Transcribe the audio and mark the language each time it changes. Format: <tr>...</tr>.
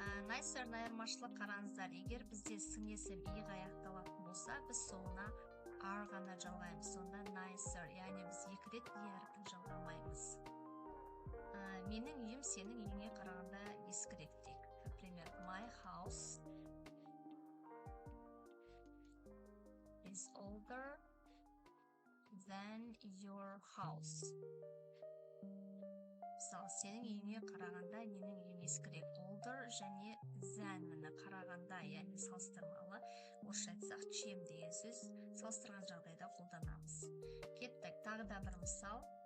<kk>Nicer айырмашылық қараңыздар. Егер бізде сын есім иға аяқталатын болса, біз соңына are ғана жалғаймыз. Сонда nicer, яғни біз екі рет әріпін жалғамаймыз. Менің үйім сенің үйіңе қарағанда ескірек дейік.</kk> <en>Например, my house is older than your house.</en> <kk>Мысалы, сенің үйіңе қарағанда менің үйім ескірек. Older және than қарағанда, яғни салыстырмалы. Орысша айтсақ, чем деген сөз салыстырған жағдайда қолданамыз. Кеттік. Тағы да бір мысал.</kk>